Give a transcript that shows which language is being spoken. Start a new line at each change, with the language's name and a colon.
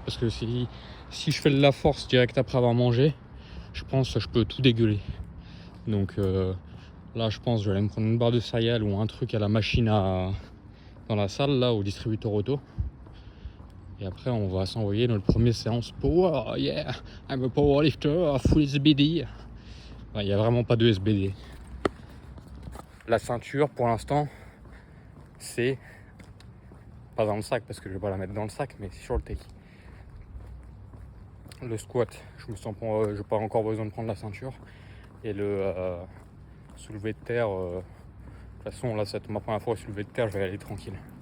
French: Parce que si je fais de la force direct après avoir mangé, je pense que je peux tout dégueuler. Donc là je pense que je vais aller me prendre une barre de céréales ou un truc à la machine dans la salle là au distributeur auto. Et après on va s'envoyer notre première séance power.
English: Yeah, I'm a powerlifter, full SBD.
French: Il n'y a vraiment pas de SBD. La ceinture pour l'instant c'est pas dans le sac parce que je vais pas la mettre dans le sac, mais c'est sur le take. Le squat, j'ai pas encore besoin de prendre la ceinture. Et le soulevé de terre, de toute façon là c'est ma première fois au soulevé de terre, je vais aller tranquille.